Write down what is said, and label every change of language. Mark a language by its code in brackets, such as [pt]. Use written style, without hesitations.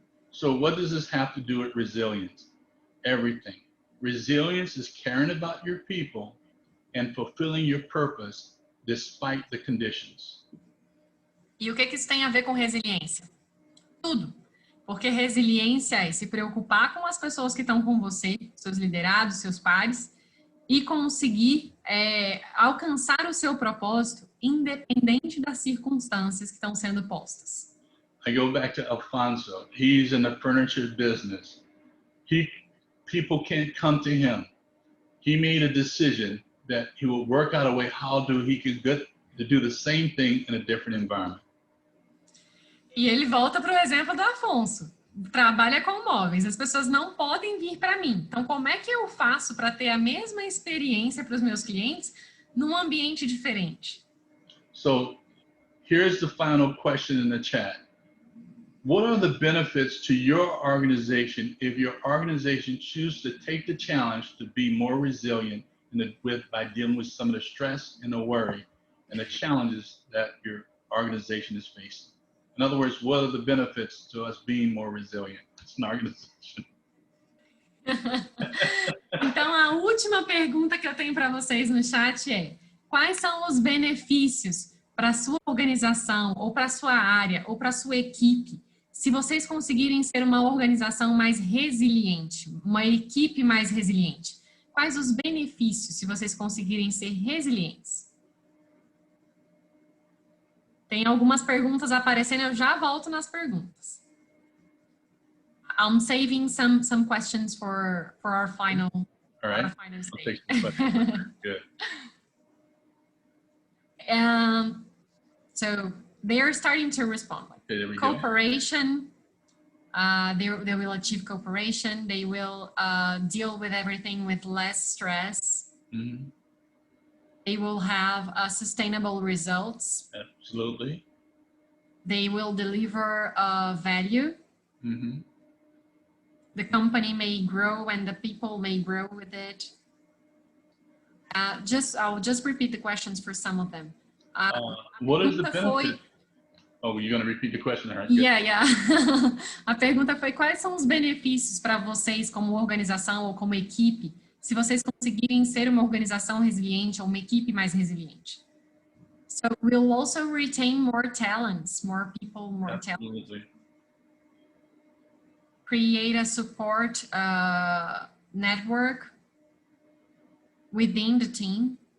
[en] So what does this have to do with resilience? Everything. Resilience is caring about your people and fulfilling your purpose despite the conditions. [pt] E o que isso tem a ver com resiliência? Tudo. Porque resiliência é se preocupar com as pessoas que estão com você, seus liderados, seus pares, e conseguir alcançar o seu propósito, independente das circunstâncias que estão sendo postas. [en] I go back to Alfonso. He's in the furniture business. People can't come to him. He made a decision that he will work out a way he could get to do the same thing in a different environment. [pt] E ele volta para o exemplo do Afonso. Trabalha com móveis. As pessoas não podem vir para mim. Então, como é que eu faço para ter a mesma experiência para os meus clientes num ambiente diferente? [en] So, here's the final question in the chat. What are the benefits to your organization if your organization chooses to take the challenge to be more resilient by dealing with some of the stress and the worry and the challenges that your organization is facing? In other words, what are the benefits to us being more resilient as an organization? [pt] Então, a última pergunta que eu tenho para vocês no chat é: quais são os benefícios para a sua organização, ou para a sua área, ou para a sua equipe, se vocês conseguirem ser uma organização mais resiliente, uma equipe mais resiliente? Quais os benefícios se vocês conseguirem ser resilientes? Tem algumas perguntas aparecendo, eu já volto nas perguntas. [en] I'm saving some questions for our final. All right. Our final stage. I'll take some questions. Good. So they're starting to respond. Okay, there we Cooperation. They will achieve cooperation. They will deal with everything with less stress. Mm-hmm. They will have sustainable results. Absolutely. They will deliver value. Mm-hmm. The company may grow and the people may grow with it. I'll just repeat the questions for some of them. What is the benefit? Oh, you're going to repeat the question, right? Yeah. [pt] A pergunta foi: quais são os benefícios para vocês como organização ou como equipe, se vocês conseguirem ser uma organização resiliente ou uma equipe mais resiliente? [en] So we'll also retain more talents, more people, more Absolutely. talent. Create a support network within the team.